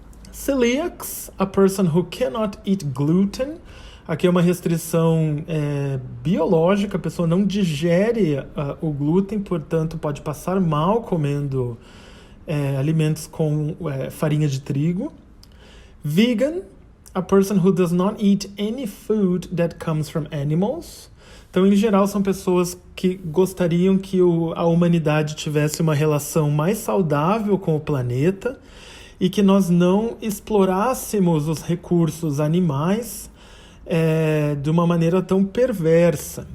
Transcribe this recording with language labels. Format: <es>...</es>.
<en>Celiacs, a person who cannot eat gluten.</en> <pt>Aqui é uma restrição biológica, a pessoa não digere o glúten, portanto pode passar mal comendo alimentos com farinha de trigo.</pt> <en>Vegan, a person who does not eat any food that comes from animals.</en> <pt>Então, em geral, são pessoas que gostariam que a humanidade tivesse uma relação mais saudável com o planeta e que nós não explorássemos os recursos animais de uma maneira tão perversa.</pt>